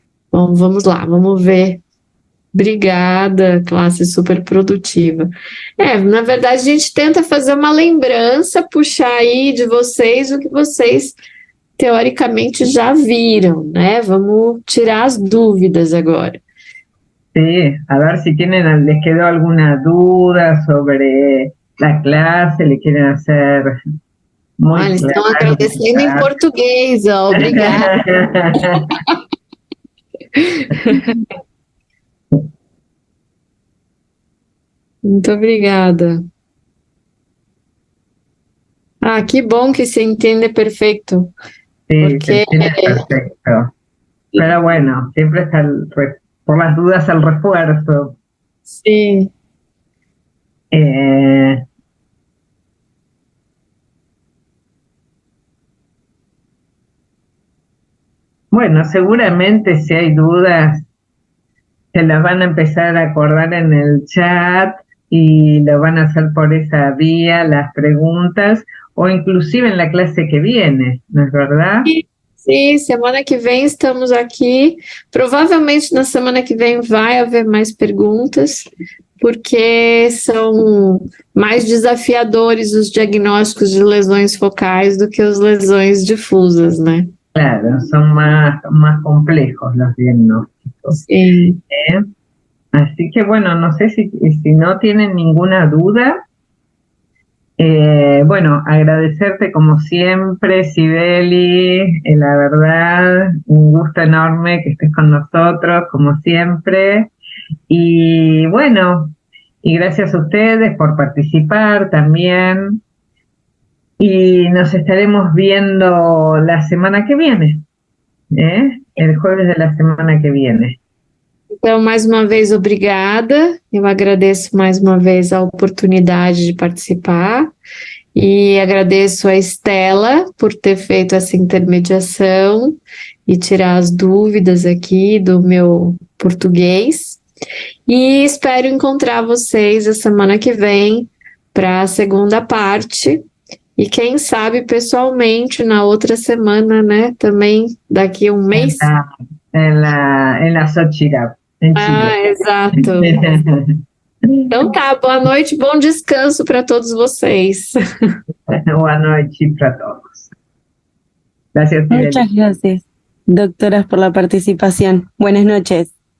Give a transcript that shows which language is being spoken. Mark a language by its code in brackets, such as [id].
[pt] Bom, vamos lá, vamos ver. Obrigada, classe super produtiva. Na verdade, a gente tenta fazer uma lembrança, puxar aí de vocês o que vocês teoricamente já viram, né? Vamos tirar as dúvidas agora. [es] Sí, a ver si les quedó alguna duda sobre la clase, le quieren hacer muy [pt] eles estão claro, agradecendo em português, ó, obrigada. Muito obrigada. Que bom que se entende perfecto. [es] Sí, Porque... se entiende perfecto. Pero bueno, siempre está por las dudas el refuerzo. Sí. Bueno, seguramente si hay dudas, se las van a empezar a acordar en el chat y lo van a hacer por esa vía, las preguntas, o inclusive en la clase que viene, ¿no es verdad? [pt] Sim, semana que vem estamos aqui. Provavelmente na semana que vem vai haver mais perguntas, porque são mais desafiadores os diagnósticos de lesões focais do que as lesões difusas, né? [es] Claro, son más complejos los diagnósticos. Sí. Así que bueno, no sé si no tienen ninguna duda. Bueno, agradecerte como siempre, Sibeli, la verdad, un gusto enorme que estés con nosotros, como siempre. Y bueno, y gracias a ustedes por participar también. Y nos estaremos viendo la semana que viene, el jueves de la semana que viene. [pt] Então, mais uma vez, obrigada. Eu agradeço mais uma vez a oportunidade de participar e agradeço a Estela por ter feito essa intermediação e tirar as dúvidas aqui do meu português. E espero encontrar vocês a semana que vem para a segunda parte. E quem sabe pessoalmente na outra semana, né? Também daqui a um mês. [es] En la Xochitl. [pt] Exato. Então tá, boa noite, bom descanso para todos vocês. Boa noite para todos. Gracias. [es] Muchas gracias, doctoras, por la participación. Buenas noches.